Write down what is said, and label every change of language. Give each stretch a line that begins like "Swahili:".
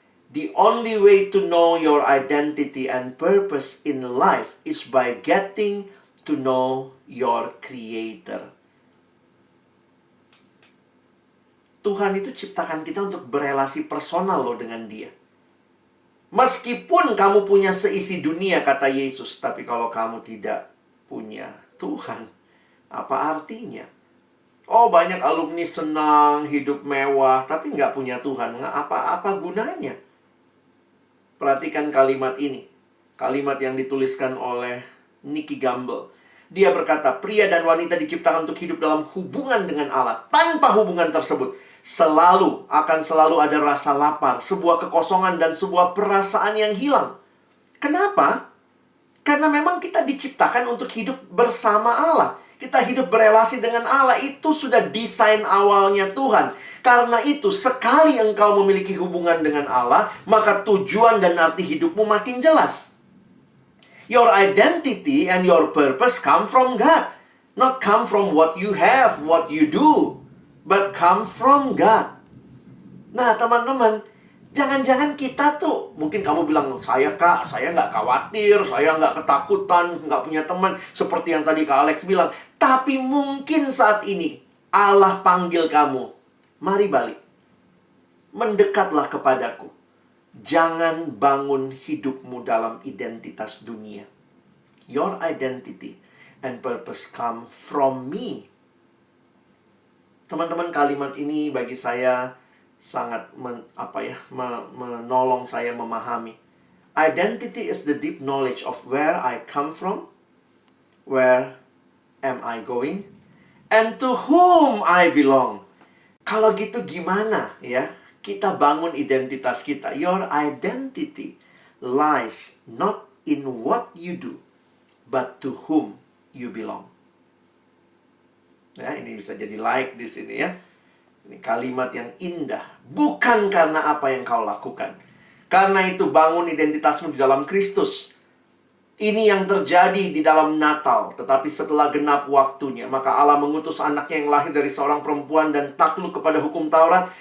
English: The only way to know your identity and purpose in life is by getting to know your Creator.
Indonesian: Tuhan itu ciptakan kita untuk berelasi personal loh dengan Dia. Meskipun kamu punya seisi dunia, kata Yesus, tapi kalau kamu tidak punya Tuhan, apa artinya? Oh, banyak alumni senang, hidup mewah, tapi nggak punya Tuhan. Apa gunanya? Perhatikan kalimat ini. Kalimat yang dituliskan oleh Nicky Gamble. Dia berkata, pria dan wanita diciptakan untuk hidup dalam hubungan dengan Allah. Tanpa hubungan tersebut, akan selalu ada rasa lapar, sebuah kekosongan, dan sebuah perasaan yang hilang. Kenapa? Karena memang kita diciptakan untuk hidup bersama Allah. Kita hidup berelasi dengan Allah. Itu sudah desain awalnya Tuhan. Karena itu, sekali engkau memiliki hubungan dengan Allah, maka tujuan dan arti hidupmu makin jelas.
English: Your identity and your purpose come from God. Not come from what you have, what you do, but come from God.
Indonesian: Nah, teman-teman, jangan-jangan kita tuh, mungkin kamu bilang, saya nggak khawatir, saya nggak ketakutan, nggak punya teman, seperti yang tadi Kak Alex bilang. Tapi mungkin saat ini, Allah panggil kamu, mari balik. Mendekatlah kepadaku. Jangan bangun hidupmu dalam identitas dunia.
English: Your identity and purpose come from me.
Indonesian: Teman-teman, kalimat ini bagi saya sangat menolong saya memahami.
English: Identity is the deep knowledge of where I come from, where am I going, and to whom I belong.
Indonesian: Kalau gitu gimana ya kita bangun identitas kita?
English: Your identity lies not in what you do, but to whom you belong.
Indonesian: Ya, ini bisa jadi like di sini ya. Ini kalimat yang indah. Bukan karena apa yang kau lakukan. Karena itu bangun identitasmu di dalam Kristus. Ini yang terjadi di dalam Natal. Tetapi setelah genap waktunya, maka Allah mengutus anaknya yang lahir dari seorang perempuan dan takluk kepada hukum Taurat.